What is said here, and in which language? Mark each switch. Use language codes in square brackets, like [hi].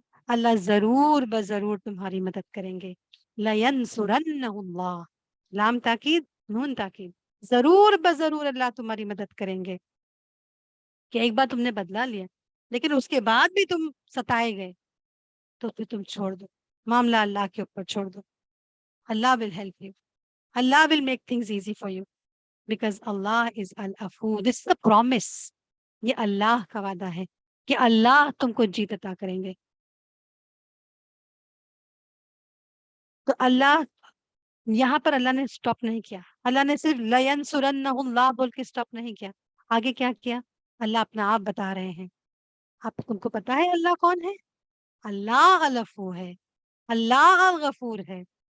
[ur] اللہ ضرور بضرور تمہاری مدد کریں گے. [ar] لَيَنْصُرَنَّهُ اللَّهُ، [ur] لام تاکید، نون تاکید، ضرور بضرور اللہ تمہاری مدد کریں گے. کہ ایک بار تم نے بدلا لیا لیکن اس کے بعد بھی تم ستائے گئے تو پھر تم چھوڑ دو، معاملہ اللہ کے اوپر چھوڑ دو. [en] Allah will help you. Allah will make things easy for you because Allah is al-Afu. This is a promise. [ur] یہ اللہ کا وعدہ ہے کہ اللہ تم کو جیت عطا کریں گے. تو اللہ یہاں پر اللہ نے سٹاپ نہیں کیا، اللہ نے صرف [ar] لَيَنْصُرَنَّهُ اللَّهُ [ur] بول کے سٹاپ نہیں کیا. آگے کیا کیا؟ اللہ اپنا آپ بتا رہے ہیں. آپ تم کو پتا ہے اللہ کون ہے؟ اللہ الغفور ہے، اللہ الغفور ہے.